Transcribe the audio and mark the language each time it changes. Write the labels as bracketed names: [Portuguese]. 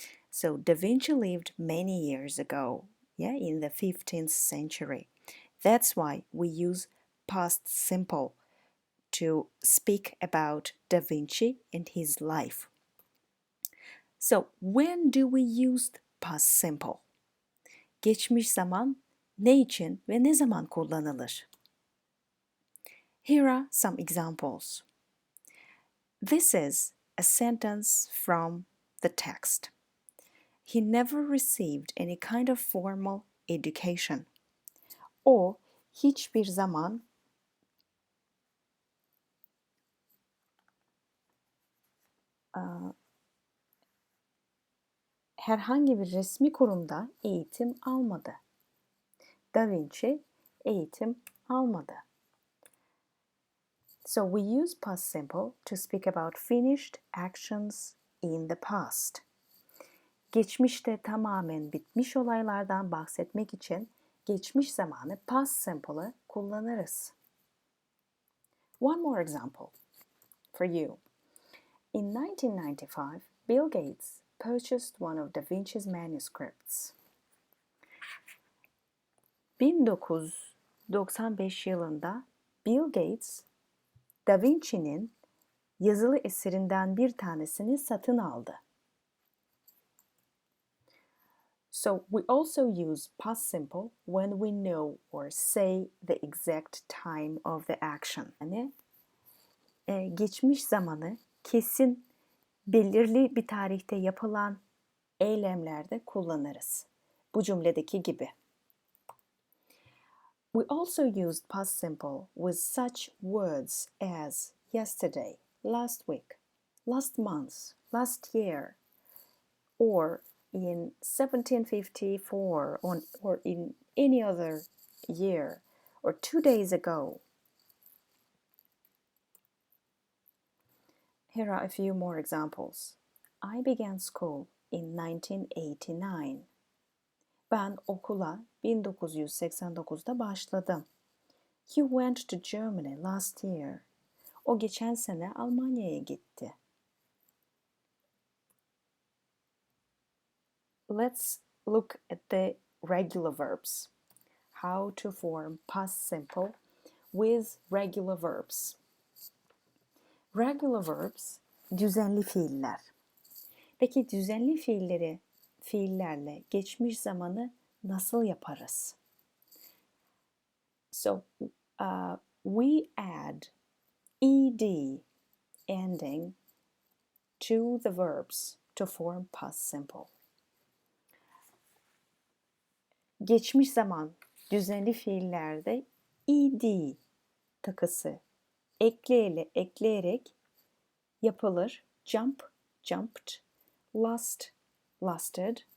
[English] So Da Vinci lived many years ago, in the 15th century. That's why we use past simple to speak about Da Vinci and his life. So, when do we use past simple? [Turkish] Geçmiş zaman ne için ve ne zaman kullanılır? [English] Here are some examples. This is a sentence from the text. He never received any kind of formal education. [Turkish] O hiçbir zaman herhangi bir resmi kurumda eğitim almadı. Da Vinci eğitim almadı. [English] So we use past simple to speak about finished actions in the past. [Turkish] Geçmişte tamamen bitmiş olaylardan bahsetmek için geçmiş zamanı past simple'ı kullanırız. [English] One more example for you. In 1995, Bill Gates purchased one of Da Vinci's manuscripts. [Turkish] 1995 yılında Bill Gates, Da Vinci'nin yazılı eserinden bir tanesini satın aldı. [English] So we also use past simple when we know or say the exact time of the action. [Turkish] Yani geçmiş zamanı kesin belirli bir tarihte yapılan eylemlerde kullanırız. Bu cümledeki gibi. [English] We also used past simple with such words as yesterday, last week, last month, last year, or in 1754 or in any other year, or 2 days ago. Here are a few more examples. I began school in 1989. [Turkish] Ben okula 1989'da başladım. [English] He went to Germany last year. [Turkish] O geçen sene Almanya'ya gitti. [English] Let's look at the regular verbs. How to form past simple with regular verbs. Regular verbs, [Turkish] düzenli fiiller. Peki düzenli fiillerle geçmiş zamanı nasıl yaparız? [English] So, we add ed ending to the verbs to form past simple. [Turkish] Geçmiş zaman düzenli fiillerde ed takısı ekleyerek yapılır. [English] Jump, jumped, last, lasted.